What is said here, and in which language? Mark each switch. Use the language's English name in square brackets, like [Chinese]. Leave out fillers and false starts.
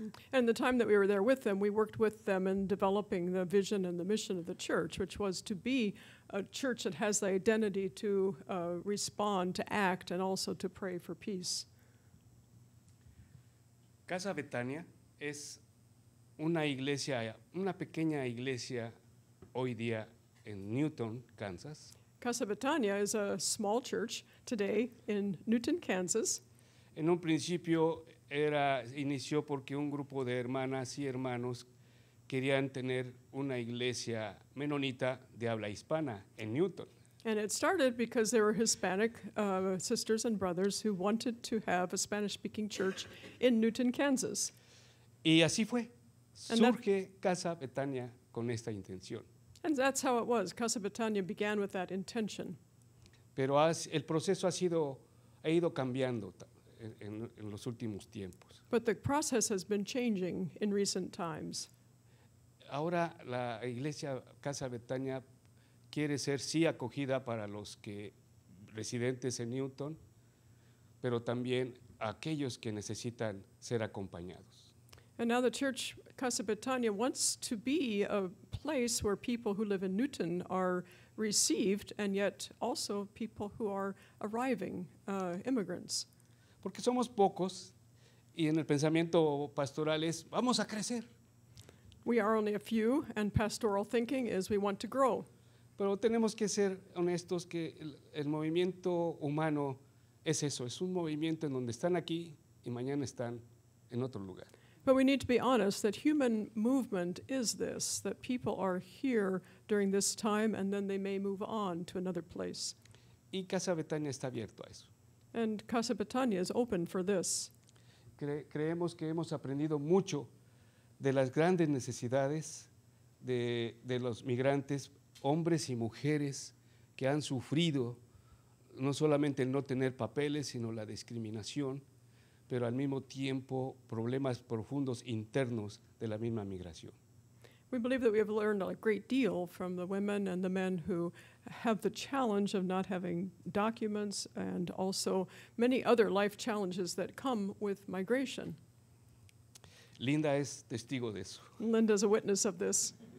[English] And the time that we were there with them, we worked with them in developing the vision and the mission of the church, which was to be a church that has the identity to respond, to act, and also to pray for peace. [Spanish] Casa Betania es una iglesia, una pequeña iglesia hoy día en Newton, Kansas. [English] Casa Betania is a small church today in Newton, Kansas. [Spanish] En un principio inició porque un grupo de hermanas y hermanos querían tener una iglesia menonita de habla hispana en Newton. [English] And it started because there were Hispanic sisters and brothers who wanted to have a Spanish-speaking church in Newton, Kansas. [Spanish] Y así fue. [English] And that- [Spanish] Surge Casa Betania con esta intención. [English] And that's how it was. Casa Betania began with that intention. [Spanish] Pero el proceso ha ido cambiando en los últimos tiempos. [English] But the process has been changing in recent times. [Spanish] Ahora la iglesia Casa Betania quiere ser sí acogida para los que residentes en Newton, pero también aquellos que necesitan ser acompañados. [English] And now the church, Casa Betania, wants to be a place where people who live in Newton are received, and yet also people who are arriving, immigrants. [Spanish] Porque somos pocos y en el pensamiento pastoral es, vamos a crecer. [English] We are only a few, and pastoral thinking is we want to grow. [Spanish] Pero tenemos que ser honestos que el movimiento humano es eso, es un movimiento en donde están aquí y mañana están en otro lugar. [English] But we need to be honest that human movement is this, that people are here during this time and then they may move on to another place. [Spanish] Y Casa Betania está abierto a eso. [English] And Casa Betania is open for this. [Spanish] Creemos que hemos aprendido mucho de las grandes necesidades de los migrantes, hombres y mujeres que han sufrido no solamente el no tener papeles, sino la discriminación, pero al mismo tiempo problemas profundos internos de la misma migración. [English] We believe that we have learned a great deal from the women and the men who have the challenge of not having documents and also many other life challenges that come with migration. [Spanish] Linda es testigo de eso. [English] Linda's a witness of this.